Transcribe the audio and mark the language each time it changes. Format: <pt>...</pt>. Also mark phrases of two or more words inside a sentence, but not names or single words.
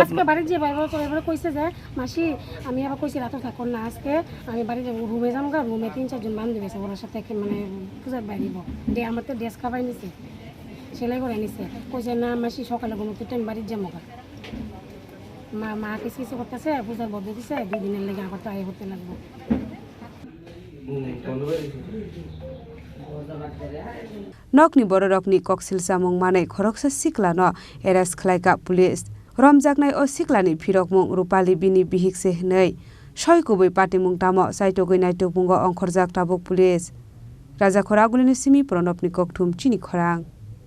<bn>আজকে বাড়ি যে এবার কইছে যে মাসি আমি আবার কইছি রাতে থাকো না আজকে আমি বাড়ি যাব রুমে যাম গা রুমে 3-4 জন বান্ধবী আছে ওর সাথে মানে পূজার বাইরিব দে আমার তো ড্রেস খাবাই নিছে সেলাই করে নিছে কইছে না মাসি সকালে ঘুমোতে টাইম বাড়ি যাবো গা মা কিছু করতেছে পূজার বদ্ধ দিছে 2 দিনের লেগে আবার তো আয় করতে লাগবে</bn> <trp>nokni bororokni koksilsa mung manai Khoroksa Siklano arrest khlaika police romjaknai o Siklani phirokmung Rupali bini bihikse hnai soikubui patimung tamo saitogoi naitokmungo ongkhorjak tabuk police raja khoragulini simi pronopni kokthum Chini Khorang</trp>